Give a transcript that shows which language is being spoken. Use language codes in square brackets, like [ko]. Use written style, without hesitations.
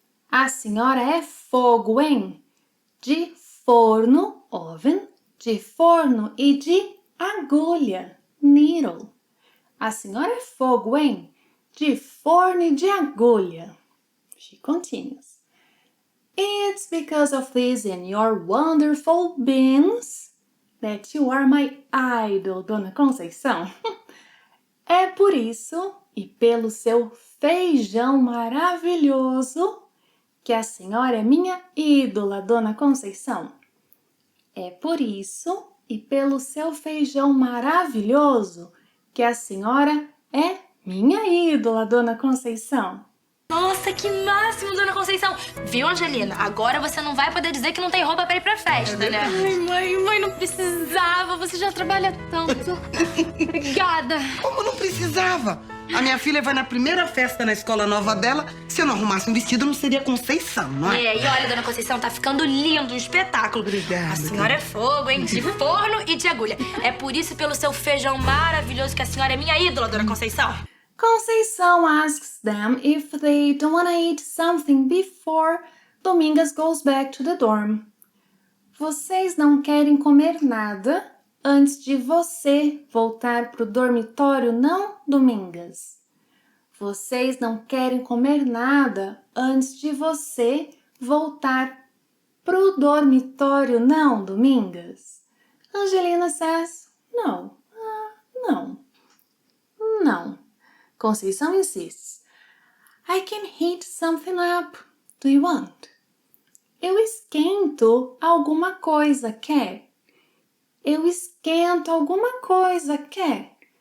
[pt] A senhora é fogo, hein? De forno, oven, de forno e de agulha, needle. A senhora é fogo, hein? De forno e de agulha. [en] She continues. It's because of this and your wonderful beans that you are my idol, Dona Conceição. [pt] É por isso e pelo seu feijão maravilhoso que a senhora é minha ídola, Dona Conceição. É por isso e pelo seu feijão maravilhoso que a senhora é minha ídola, Dona Conceição. Nossa, que máximo, Dona Conceição. Viu, Angelina? Agora você não vai poder dizer que não tem roupa pra ir pra festa, né? Ai, mãe, não precisava. Você já trabalha tanto. Obrigada. Como não precisava? A minha filha vai na primeira festa na escola nova dela. Se eu não arrumasse um vestido, não seria Conceição, não é? E olha, dona Conceição, tá ficando lindo, um espetáculo. Obrigada. A senhora é fogo, hein? De forno e de agulha. É por isso e pelo seu feijão maravilhoso que a senhora é minha ídola, dona Conceição. [en] Conceição asks them if they don't want to eat something before Domingas goes back to the dorm. [pt] Vocês não querem comer nada antes de você voltar pro dormitório, não, Domingas? Vocês não querem comer nada antes de você voltar pro dormitório, não, Domingas? [en] Angelina says, no, no, no. Conceição insists, I can heat something up. Do you want? [pt] Eu esquento alguma coisa, quer? Eu esquento alguma coisa, quer?